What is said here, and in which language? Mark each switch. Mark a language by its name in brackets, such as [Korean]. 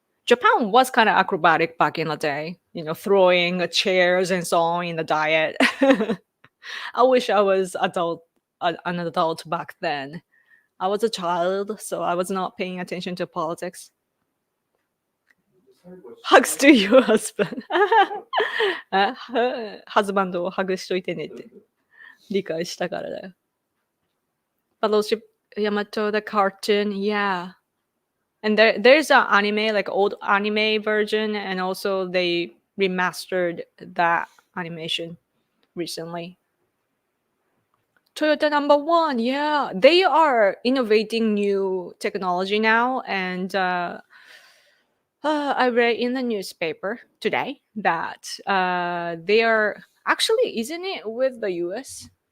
[English] Japan was kind of acrobatic back in the day, throwing chairs and so on in the diet. I wish I was an adult back then. I was a child, so I was not paying attention to politics. Hugs to your husband. [Japanese] ハズバンドをハグしといてねって理解したからだよ。 [English] Battleship Yamato, the cartoon, yeah. And there's an anime, like old anime version, and also they remastered that animation recently. Toyota #1, yeah. They are innovating new technology now, and I read in the newspaper today that they are actually, isn't it with the US?